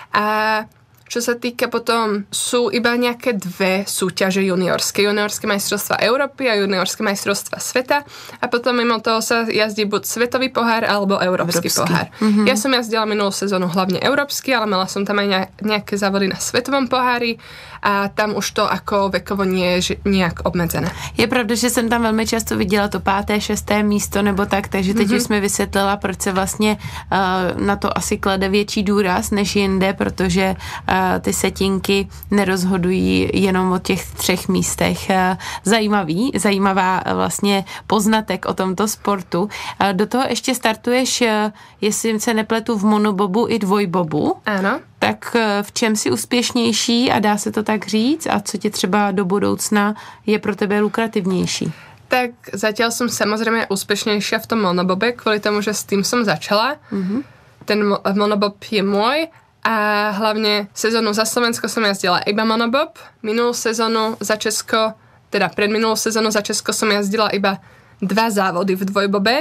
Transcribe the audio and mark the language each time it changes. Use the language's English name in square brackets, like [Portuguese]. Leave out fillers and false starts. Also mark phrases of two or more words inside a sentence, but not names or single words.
[Slovak] A čo sa týka potom, sú iba nejaké dve súťaže juniorské majstrovstvá Európy a juniorské majstrovstvá sveta a potom mimo toho sa jazdí buď svetový pohár alebo európsky pohár. Ja som jazdila minulú sezónu hlavne európsky, ale mala som tam aj nejaké závody na svetovom pohári a tam už to ako vekovo nie je nejak obmedzené. [Czech] Je pravda, že jsem tam velmi často viděla to 5., 6. místo nebo tak, takže teď už jsme vysvětlila, proč se vlastně na to asi klade větší důraz než jinde, protože ty setinky nerozhodují jenom o těch 3 místech. Zajímavá vlastně poznatek o tomto sportu. Do toho ještě startuješ, jestli se nepletu, v monobobu i dvojbobu. [Slovak] Áno. [Czech] Tak v čem si úspěšnější a dá se to tak říct a co ti třeba do budoucna je pro tebe lukrativnější? [Slovak] Tak zatiaľ som samozrejme úspešnejšia v tom monobobe, kvôli tomu, že s tým som začala. Ten monobob je môj a hlavne sezónu za Slovensko som jazdila iba monobob. Minulú sezónu za Česko, teda predminulú sezónu za Česko som jazdila iba 2 závody v dvojbobe.